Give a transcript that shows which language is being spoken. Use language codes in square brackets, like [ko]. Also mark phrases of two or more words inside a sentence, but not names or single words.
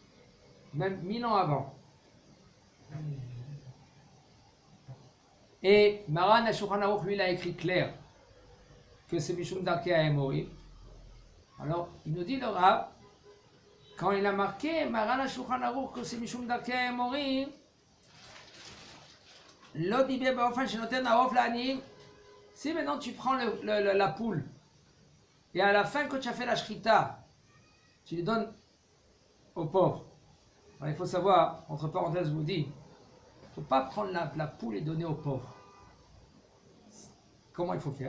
[fr] Même 1000 ans avant. Et Maran HaShulchan Aruch, lui, il a écrit clair que c'est [he] משום דרכי האמורי. [fr] Alors, il nous dit le Rav, quand il a marqué Maran HaShulchan Aruch que c'est [he] משום דרכי האמורי, לא דיבר באופן שנותן העוף לעניים. [fr] Si maintenant tu prends la poule, et à la fin, quand tu as fait la shrita, tu les donnes aux pauvres. Alors, il faut savoir, entre parenthèses, je vous dis, il ne faut pas prendre la poule et donner aux pauvres. Comment il faut faire?